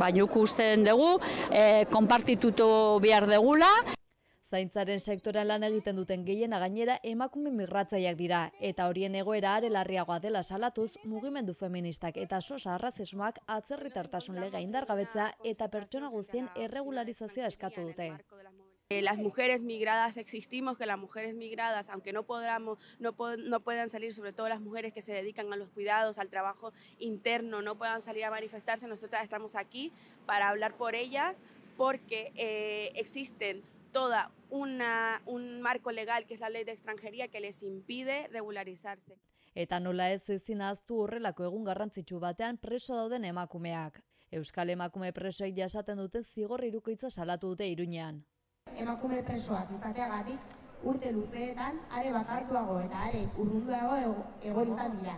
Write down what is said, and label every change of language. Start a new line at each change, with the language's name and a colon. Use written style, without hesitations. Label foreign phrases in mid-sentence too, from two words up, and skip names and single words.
Basque: Baina ikusten dugu, konpartitutu behar degula. Zaintzaren sektoran lan egiten duten gehiena gainera emakume migratzaileak dira, eta horien egoera are larriagoa dela salatuz, mugimendu feministak eta sosa arrazismoak atzerritartasun lega indargabetzea eta pertsona guztien erregularizazioa eskatu dute.
Spanish: Las mujeres migradas existimos, que las mujeres migradas, aunque no puedan salir, sobre todo las mujeres que se dedican a los cuidados, al trabajo interno, no puedan salir a manifestarse, nosotras estamos aquí para hablar por ellas, porque existen toda un marco legal, que es la ley de extranjería, que les impide regularizarse.
Basque: Eta nola ez ezin ahaztu horrelako egun garrantzitsu batean preso dauden emakumeak. Euskal emakume presoek jasaten duten zigor hirukoitza salatu dute Iruñean. Emakume presoak izateagatik urte luzeetan are bakartuago eta are urrunduago egoetan dira.